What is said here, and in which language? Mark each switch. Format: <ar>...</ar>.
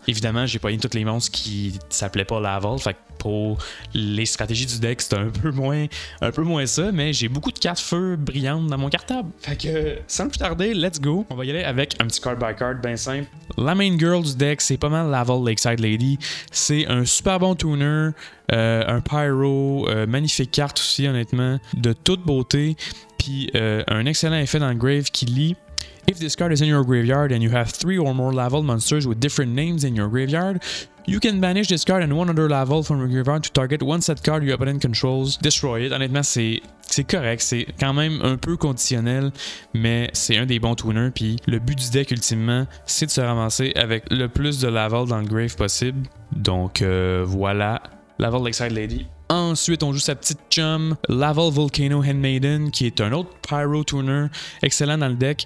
<fr>Évidemment, j'ai pogné tous les monstres qui s'appelaient pas Laval. Fait que pour les stratégies du deck, c'est un peu moins ça, mais j'ai beaucoup de cartes feu brillantes dans mon cartable. Fait que, sans plus tarder,</fr> <en>let's go.</en> <fr>On va y aller avec un petit</fr> <en>card by card</en> <fr>bien simple. La main girl du deck, c'est pas mal Laval Lakeside Lady. C'est un super bon tuner, un pyro, magnifique carte aussi, honnêtement, de toute beauté. Puis un excellent effet dans le grave qui lit</fr> <en>If this card is in your graveyard and you have 3 or more level monsters with different names in your graveyard, you can banish this card and one other level from your graveyard to target one set card your opponent controls. Destroy it.</en> <fr>Honnêtement, c'est correct. C'est quand même un peu conditionnel, mais c'est un des bons tuners. Puis le but du deck, ultimement, c'est de se ramasser avec le plus de level dans le grave possible. Donc voilà, Level Lakeside Lady. Ensuite, on joue sa petite chum, Laval Volcano Handmaiden, qui est un autre Pyro Tuner, excellent dans le deck.</fr>